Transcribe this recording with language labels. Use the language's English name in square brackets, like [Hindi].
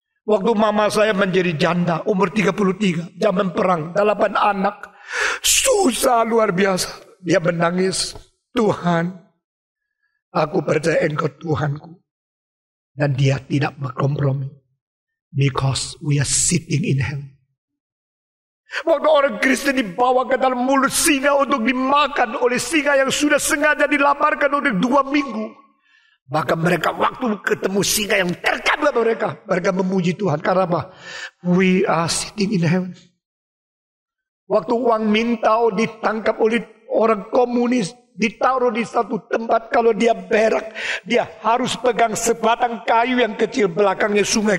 [Indonesian] Waktu mama saya menjadi janda, umur 33, zaman perang, 8 anak. Susah luar biasa. Dia menangis, Tuhan, aku percaya Engkau Tuhanku. Dan dia tidak berkompromi. [English] Because we are sitting in heaven. [Indonesian] Waktu orang Kristen dibawa ke dalam mulut singa untuk dimakan oleh singa yang sudah sengaja dilaparkan untuk 2 minggu. Bahkan mereka waktu ketemu singa yang terkabul mereka memuji Tuhan. Karena apa? [English] We are sitting in heaven. [Indonesian] Waktu Wang Mintao ditangkap oleh orang komunis, ditaruh di satu tempat, kalau dia berak, dia harus pegang sebatang kayu yang kecil belakangnya sungai.